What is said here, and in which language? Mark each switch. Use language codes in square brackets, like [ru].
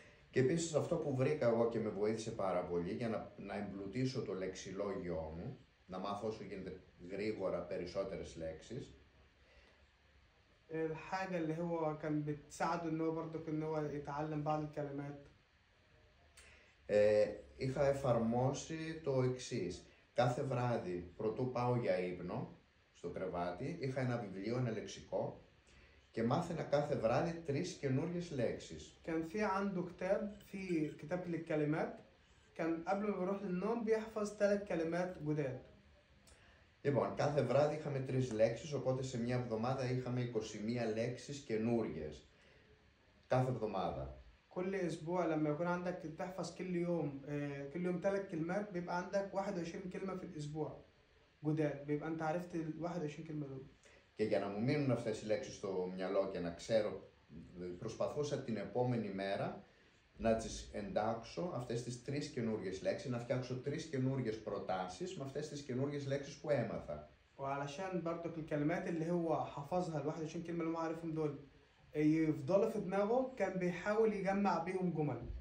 [el] Και επίσης αυτό που βρήκα εγώ και με βοήθησε πάρα πολύ για να εμπλουτίσω το λεξιλόγιό μου, να μάθω όσο γίνεται γρήγορα περισσότερες λέξεις. [ar] الحاجة اللي هو كان بتساعده ان هو برضك ان هو يتعلم بعض الكلمات. [el] Είχα εφαρμόσει το εξής. Κάθε βράδυ, πρωτού πάω για ύπνο, στο κρεβάτι, είχα ένα βιβλίο, ένα λεξικό και μάθαινα κάθε βράδυ 3 καινούριες λέξεις. [ar] كان في عنده كتاب، في كتاب للكلمات، كان قبل ما بيروح للنوم بيحفظ 3 كلمات جداد. [el] Λοιπόν, κάθε βράδυ είχαμε 3 λέξεις, οπότε σε μια εβδομάδα είχαμε 21 λέξεις καινούριες. Κάθε εβδομάδα. [ar] كل اسبوع لما يكون عندك تحفظ كل يوم 3 كلمات بيبقى عندك 21 كلمة في الاسبوع جداد، بيبقى انت عرفت ال 21 كلمة دول. [el] Και για να μου μείνουν αυτές οι λέξεις στο μυαλό και να ξέρω, προσπαθούσα την επόμενη μέρα να τις εντάξω αυτές τις 3 καινούριες λέξεις, να φτιάξω 3 καινούριες προτάσεις με αυτές τις καινούριες λέξεις που έμαθα. [ar] وعلشان برضك الكلمات اللي هو حفظها ال 21 كلمة اللي هو عارفهم دول يفضلوا في دماغه، كان بيحاول يجمع بيهم جمل.